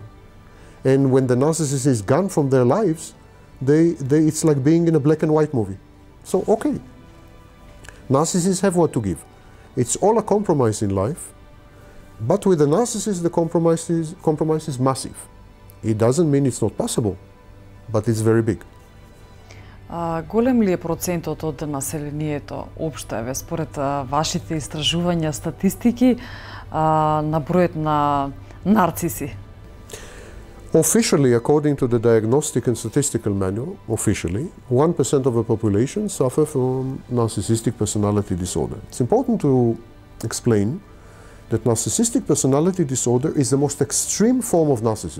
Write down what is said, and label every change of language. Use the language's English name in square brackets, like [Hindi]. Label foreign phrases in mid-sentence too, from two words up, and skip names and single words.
[English] And when the narcissist is gone from their lives, it's like being in a black and white movie. So, okay, narcissists have what to give. It's all a compromise in life, but with the narcissist, the compromise is massive. It doesn't mean it's not possible, but it's very big. [Macedonian] Голем ли е процентот од населението општо еве според вашите истражувања, статистики на бројот на нарциси? [English] Officially, according to the Diagnostic and Statistical Manual, officially, 1% of the population suffer from narcissistic personality disorder. It's important to explain that narcissistic personality disorder is the most extreme form of narcissism.